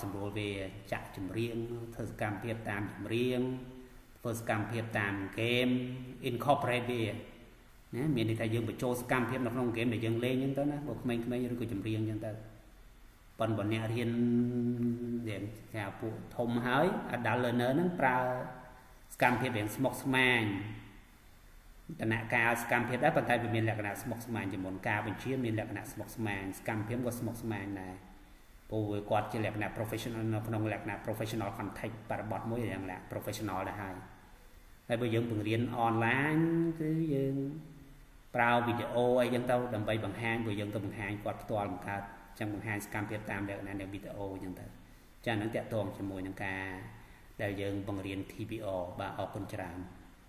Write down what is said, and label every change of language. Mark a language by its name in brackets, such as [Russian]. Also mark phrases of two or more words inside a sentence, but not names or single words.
[Khmer] សម្រួលវាចាក់ចម្រៀងធ្វើសកម្មភាពតាមចម្រៀងធ្វើសកម្មភាពតាមហ្គេម incorporate វាណាមានន័យថាយើងបញ្ចូលសកម្មភាពនៅក្នុងហ្គេមដែលយើងលេងអញ្ចឹងទៅណា បើក្មេងៗឬក៏ចម្រៀងអញ្ចឹងទៅប៉ុន្តែបើអ្នករៀនដែលគេហៅពួកធំហើយ [English] adult learner [Khmer] ហ្នឹងប្រើសកម្មភាពរៀងស្មុគ ស្មាញដំណាក់កាលសកម្មភាពដែរប៉ុន្តែវាមានលក្ខណៈស្មុគស្មាញជាមុនការបញ្ជាមានលក្ខណៈស្មុ គស្មាញសកម្មភាពក៏ស្មុគស្មាញដែរព្រោះគាត់ជាលក្ខណៈ professional នៅក្នុងលក្ខណៈ [English] professional context [Khmer] បរិបទមួយយ៉ាងណា professional ដែរហើយបើយើងបង្រៀន online គឺយើងប្រើវីដេអូអីចឹងទៅដើម្បីបង្ហាញព្រោះយើងទៅបង្ហាញគាត់ផ្ទាល់បង្កើតចឹងបង្ហាញសកម្មភាពតាមលក្ខណៈនៃវីដេអូចឹងទៅចា៎ហ្នឹងតាក់ទងជាមួយនឹងការដែលយើងបង្រៀន TPO បាទអរគុណច្រើន